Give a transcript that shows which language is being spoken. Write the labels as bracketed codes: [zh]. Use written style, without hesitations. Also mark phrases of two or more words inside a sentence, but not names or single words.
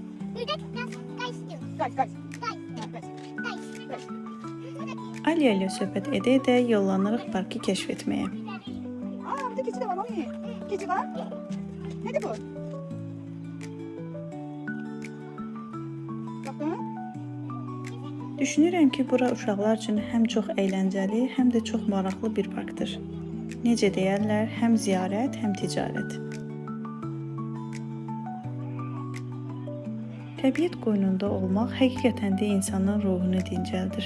[az] Kaç. Aliya ilə söhbət edə-edə yollanırıq parkı kəşf etməyə. [tr] Aa burada keçi de var mami. Keçi var. Nedir bu? Bakın. [az] Düşünürəm ki, bura uşaqlar üçün həm çox əyləncəli, həm də çox maraqlı bir parkdır. Necə deyərlər, həm ziyarət, həm ticarət. Təbiət qoynunda olmaq həqiqətən də insanın ruhunu dincəldir.